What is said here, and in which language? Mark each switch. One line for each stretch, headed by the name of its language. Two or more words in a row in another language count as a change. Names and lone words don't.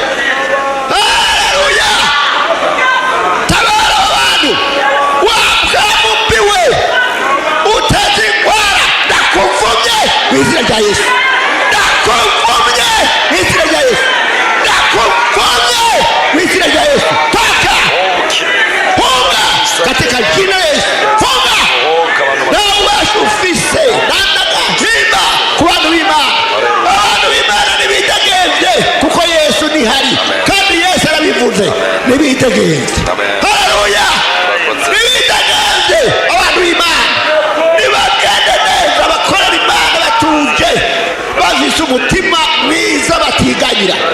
Rundi: Haleluya, tabara abantu. Wabwamubiwe uteze ingwara, ndakuvumye mw'izina rya Yesu, ndakuvumye mw'izina rya Yesu, ndakuvumye mw'izina rya Yesu.
Swahili: Toka, funga katika jina la Yesu, funga.
Rundi: Na uwezo ufise nandagahimba ku bantu b'Imana. Abantu b'Imana nibitegevye kuko Yesu nihari, kandi Yesu arabivuze nibitegevye. Haleluya, nibitegevye abantu b'Imana, nibagende neza bakorera Imana batuje, bafise umutima mwiza batiganyira.